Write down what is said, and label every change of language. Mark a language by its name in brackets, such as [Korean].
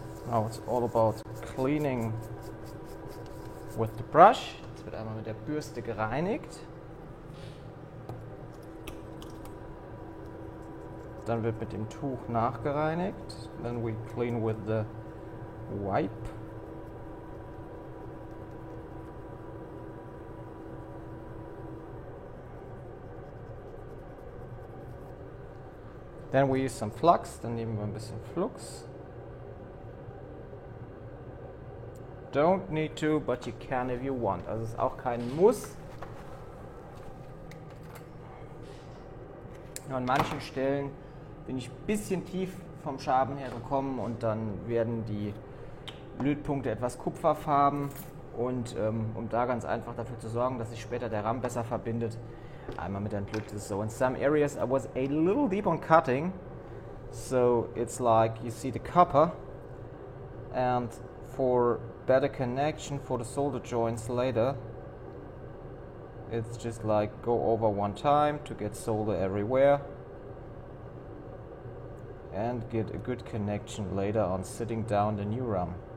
[English] Now it's all about cleaning with the brush. [German] Jetzt wird einmal mit der Bürste gereinigt. Dann wird mit dem Tuch nachgereinigt. [English] Then we clean with the wipe. Then we use some flux. [German] Dann nehmen wir ein bisschen Flux. [English] Don't need to, but you can if you want. [German] Also es ist auch kein Muss. An manchen Stellen bin ich ein bisschen tief vom Schaben her gekommen und dann werden die Lötpunkte etwas kupferfarben und um da ganz einfach dafür zu sorgen, dass sich später der Ramm besser verbindet, einmal mit entlüftet. [English] So in some areas I was a little deep on cutting, so it's like you see the copper, and for better connection for the solder joints later, it's just like go over one time to get solder everywhere and get a good connection later on sitting down the new ram.